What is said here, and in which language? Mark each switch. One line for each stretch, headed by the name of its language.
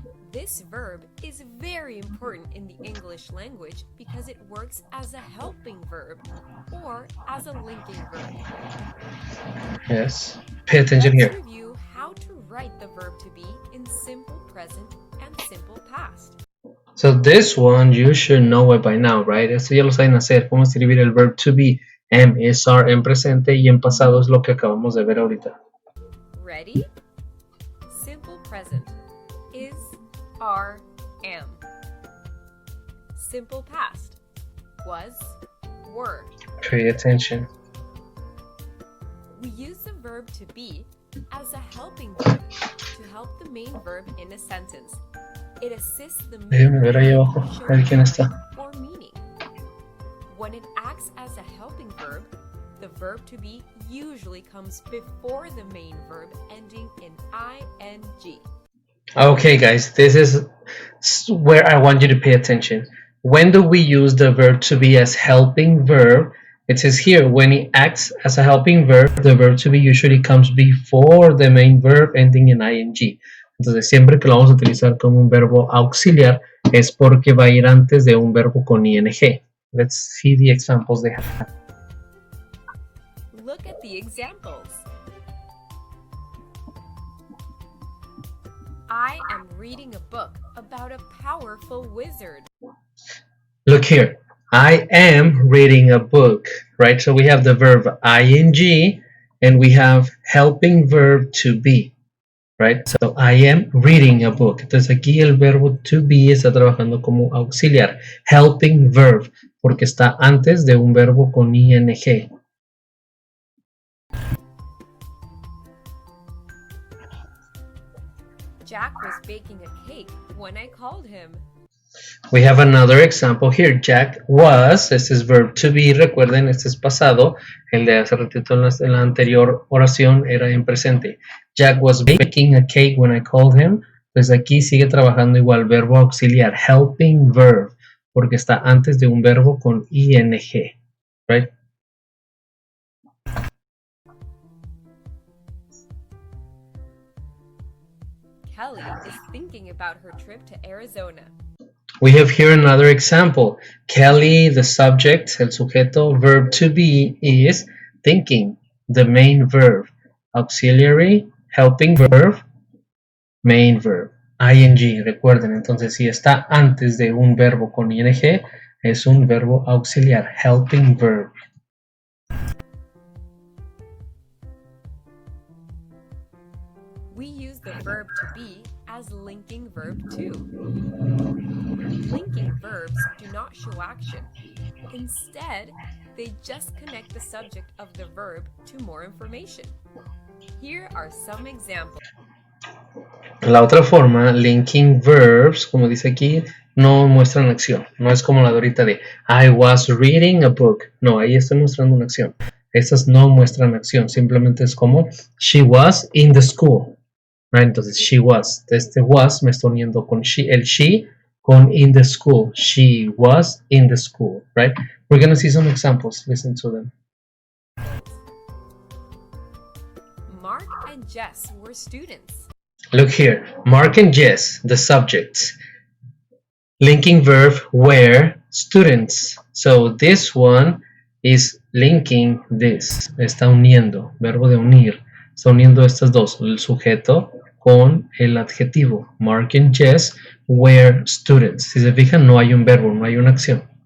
English: This verb is very important in the English language because it works as a helping verb or as a linking verb. Yes. Pay attention here. Let's review how to write the verb to be in simple present and simple past. So this one you should know it by now, right?
Spanish: Esto ya lo saben hacer. Cómo escribir el verb to be. Am, is, are en presente y en pasado es lo que acabamos de ver ahorita.
English: Ready? Simple present. Is, are, am. Simple past. Was, were. Pay attention. We use the verb to be as a helping verb to help the main verb in a sentence. It assists the main
Spanish: Déjame ver ahí abajo. A ver quién está.
English: or meaning. When it acts as a helping verb, the verb to be usually comes before the main verb ending in ing. Okay, guys, this is where I want you to pay attention. When do we use the verb to be as helping verb? It says here, when it acts as a helping verb, the verb to be usually comes before the main verb ending in ing.
Spanish: Entonces, siempre que lo vamos a utilizar como un verbo auxiliar, es porque va a ir antes de un verbo con ing.
English: Let's see the examples they have. Look at the examples. I am reading a book about a powerful wizard. Look here. I am reading a book, right? So we have the verb ing and we have helping verb to be, right? So I am reading a book.
Spanish: Entonces aquí el verbo to be está trabajando como auxiliar. Helping verb, porque está antes de un verbo con ing.
English: Jack was baking a cake when I called him. We have another example here.
Spanish: Jack was, este es verb to be, recuerden, este es pasado. El de hace ratito en la anterior oración era en presente.
English: Jack was baking a cake when I called him.
Spanish: Pues aquí sigue trabajando igual, verbo auxiliar, helping verb, porque está antes de un verbo con ing, right?
English: Kelly is thinking about her trip to Arizona. We have here another example. Kelly, the subject,
Spanish: el sujeto,
English: verb to be is thinking, the main verb. Auxiliary, helping verb, main verb.
Spanish: ing, recuerden, entonces si está antes de un verbo con ing, es un verbo auxiliar, helping verb.
English: We use the verb to be as linking verb to. Linking verbs do not show action. Instead, they just connect the subject of the verb to more information. Here are some examples.
Spanish: La otra forma, linking verbs, como dice aquí, no muestran acción. No es como la de ahorita de
English: I was reading a book.
Spanish: No, ahí estoy mostrando una acción. Estas no muestran acción. Simplemente es como
English: she was in the school. Right? Entonces, she was. Este was
Spanish: me estoy uniendo con
English: she, el she con in the school. She was in the school. Right? We're going to see some examples. Listen to them. Mark and Jess were students. Look here. Mark and Jess, the subjects. Linking verb were students. So this one is linking this.
Spanish: Está uniendo. Verbo de unir. Está uniendo estas dos. El sujeto con el adjetivo.
English: Mark and Jess were students.
Spanish: Si se fijan, no hay un verbo, no hay una acción.